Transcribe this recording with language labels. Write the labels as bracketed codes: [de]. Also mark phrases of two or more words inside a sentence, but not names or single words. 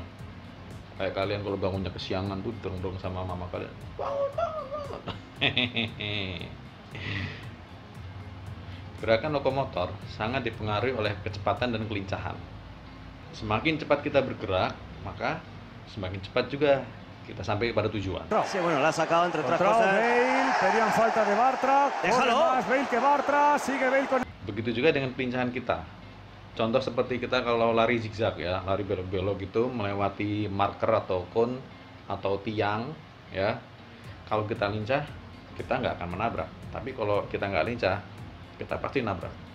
[id] Kayak kalian kalau bangunnya kesiangan tuh didorong-dorong sama mama kalian, bangun. Gerakan lokomotor sangat dipengaruhi oleh kecepatan dan kelincahan. Semakin cepat kita bergerak, maka semakin cepat juga kita sampai pada tujuan. [es] Sí, bueno, la ha sacado entre otras cosas. Bale, pedían falta de Bartra. Déjalo. Más Bale que Bartra, sigue Bale con... [id] Begitu juga dengan kelincahan kita. Contoh seperti kita kalau lari zigzag, ya, lari belok-belok gitu, melewati marker atau kon atau tiang, ya. Kalau kita lincah, kita nggak akan menabrak. Tapi kalau kita nggak lincah, kita pasti nabrak.